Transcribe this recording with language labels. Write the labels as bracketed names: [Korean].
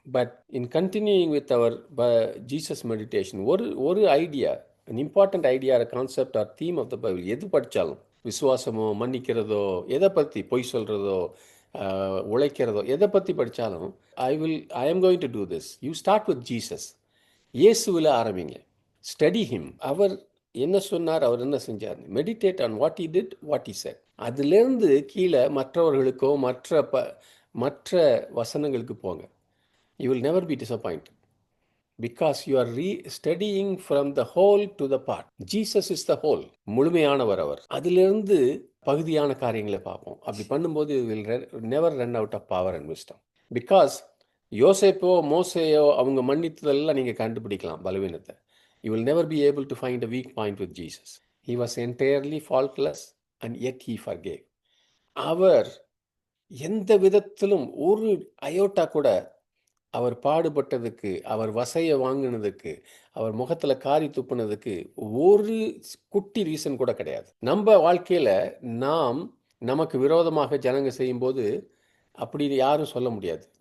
[English] but in continuing with our Jesus meditation, [Tamil] ஒரு idea, [English] an important idea or a concept or theme of the Bible, [Tamil] எது படித்தாலும், விசுவாசமோ மன்னிக்கிறதோ, எதை பற்றி பொய் சொல்கிறதோ உழைக்கிறதோ, எதை பற்றி படித்தாலும், [English] I am going to do this. You start with Jesus. [Tamil] இயேசுவில் ஆரம்பிங்க. [English] Study him. [Tamil] அவர் என்ன சொன்னார், அவர் என்ன செஞ்சார். [English] Meditate on what he did, what he said. [Tamil] அதுலேருந்து கீழே மற்றவர்களுக்கோ மற்ற வசனங்களுக்கு போங்க. [English] You will never be disappointed. Because you are studying from the whole to the part. Jesus is the whole. [Tamil] முழுமையானவர் அவர். அதிலிருந்து பகுதியான காரியங்களை பார்ப்போம். அப்படி பண்ணும்போது [English] will never run out of power and wisdom. [Tamil] Because யோசேப்போ மோசேயோ அவங்க மன்னித்ததெல்லாம் நீங்கள் கண்டுபிடிக்கலாம் பலவீனத்தை. [English] You will never be able to find a weak point with Jesus. He was entirely faultless and yet he forgave. [Tamil] அவர் எந்த விதத்திலும் ஒரு அயோட்டா கூட அவர் பாடுபட்டதுக்கு, அவர் வசையை வாங்கினதுக்கு, அவர் முகத்தில் காரி துப்புனதுக்கு ஒரு குட்டி ரீசன் கூட கிடையாது. நம்ம வாழ்க்கையில் நமக்கு விரோதமாக ஜனங்க செய்யும்போது அப்படி யாரும் சொல்ல முடியாது.